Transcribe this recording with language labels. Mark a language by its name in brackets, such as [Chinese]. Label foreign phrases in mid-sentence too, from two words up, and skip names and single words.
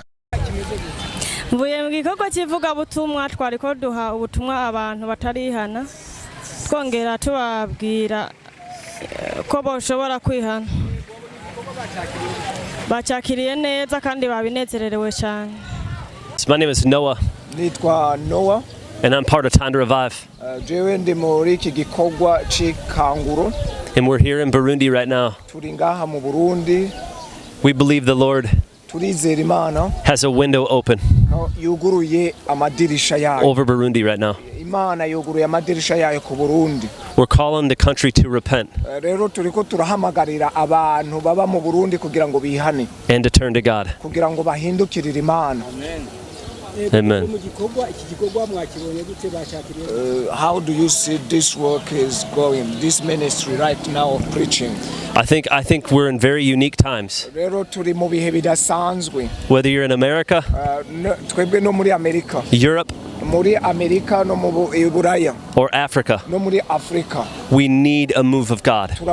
[Rundi] Mvuye mu gikorwa kivuga butumwa twariko duha ubutumwa abantu batarihana, twongera tubabwira ko boshobora kwihana. Bacakiriye neza kandi babinezererewe cyane. [English] My name is Noah. [Rundi] Nitwa Noah. [English] And I'm part of Time to Revive. [Rundi] Jewe ndi muri iki gikorwa c'ikanguro. [English] And we're here in Burundi right now. [Rundi] Turi ngaha mu Burundi. [English] We believe the Lord [Rundi] turizera Imana [English] has a window open [Rundi] yuguruye amadirisha yayo [English] over Burundi right now. [Rundi] Imana yuguruye amadirisha yayo ku Burundi. [English] We're calling the country to repent. [Rundi] Rero turiko turahamagarira abantu baba mu Burundi kugira ngo bihane [English] and to turn to God. [Rundi] Kugira ngo bahindukirire Imana. [English] Amen. How do you see this work is going, this ministry right now of preaching? I think we're in very unique times. Whether you're in America, Europe, or Africa, we need a move of God.